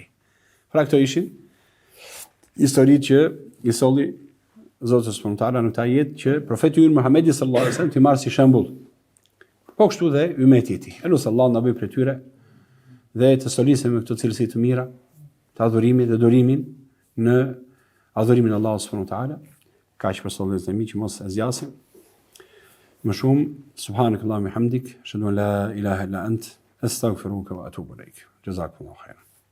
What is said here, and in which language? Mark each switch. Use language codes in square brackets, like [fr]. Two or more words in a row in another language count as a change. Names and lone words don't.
[sq] Pra këto ishin historitë që i solli Zoti [ar] سبحانه وتعالى [sq] në këtë jetë që profeti ynë Muhamedi [ar] صلى الله عليه وسلم [sq] t'i marrë si shembull. Po kështu dhe ummeti i tij. Elusallahu na bëj prej tyre dhe të solisem me këto cilësi të mira, të adhurimit dhe durimin në adhurimin e Allahut [ar] سبحانه وتعالى. [sq] Kaq për sollëzën e mi që mos e zgjasim. Më shumë, [ar] سبحانك اللهم بحمدك، أشهد أن لا إله إلا أنت، أستغفرك وأتوب إليك. جزاكم الله خيرا.